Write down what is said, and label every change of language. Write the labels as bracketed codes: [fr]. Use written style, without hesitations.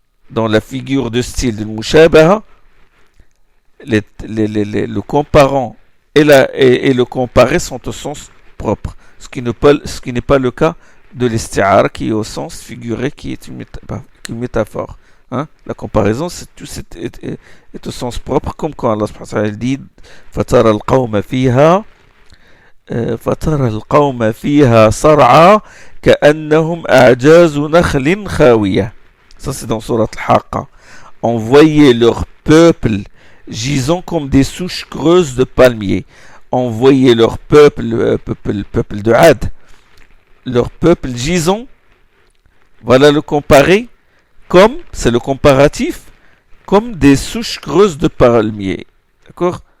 [fr] Dans la figure de style de mushabaha, le comparant et le comparé sont au sens propre. Ce qui n'est pas le cas de l'isti'ara qui est au sens figuré, qui est une métaphore. Hein? La comparaison est au sens propre, comme quand Allah subhanahu wa ta'ala dit [ar] فَتَرَى الْقَوْمَ فِيهَا فترى القوم فيها صرعى كأنهم أعجاز نخل خاوية. [fr] Ça c'est dans Surat Al-Haqqa. On voyait leur peuple gisant comme des souches creuses de palmiers. On voyait leur peuple, peuple de Had, leur peuple gisant, voilà le comparé, comme, c'est le comparatif, comme des souches creuses de palmiers. D'accord?